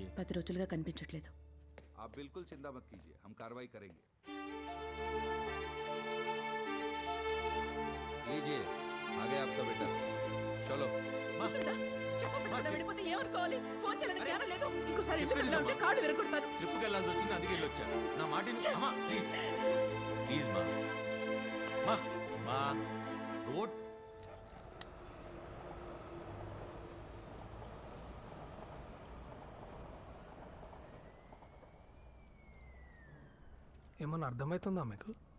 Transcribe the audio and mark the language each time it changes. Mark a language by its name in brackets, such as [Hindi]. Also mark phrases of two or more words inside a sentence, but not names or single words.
[Telugu] 10 రోజులుగా కనిపించట్లేదు. [Hindi] आप बिल्कुल चिंता मत कीजिए, हम कार्रवाई करेंगे. लीजिए, आ गया आपका बेटा. चलो. [Telugu] ట్రిప్కి వెళ్ళాల్సి వచ్చింది, అందుకే వెళ్ళొచ్చా. నా మాట అమ్మా, ప్లీజ్ ప్లీజ్ మా మా మా రోడ్. ఏమన్నా అర్థమవుతుందా మీకు?